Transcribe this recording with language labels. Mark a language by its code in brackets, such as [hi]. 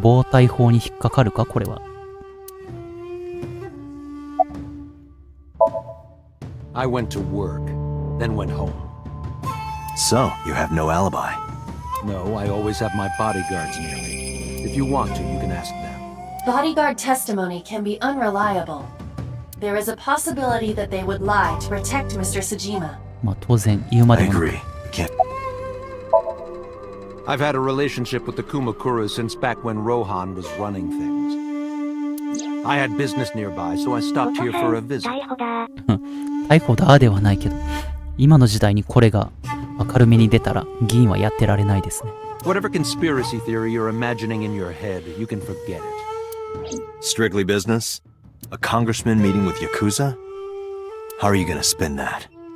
[ja] 暴対法に引っかかるかこれは。 [en] I went to work, then went home. So, you have no alibi. No, I always have my bodyguards near me. If you want to, you can ask them. Bodyguard testimony can be unreliable. There is a possibility that they would lie to protect Mr. Sejima. [ja] まあ当然言うまで [en] I [ja] もな [en] agree. Can't... I've had a relationship with the Kumakuras since back when Rohan was running things. I had business nearby, so I stopped here for a visit. [ja] 逮捕だ。逮捕だではないけど、今の時代にこれが明るみに出たら議員はやってられないですね。 [en] Whatever conspiracy theory you're imagining in your head, you can forget it. Strictly business? A congressman meeting with Yakuza? How are you gonna spin that?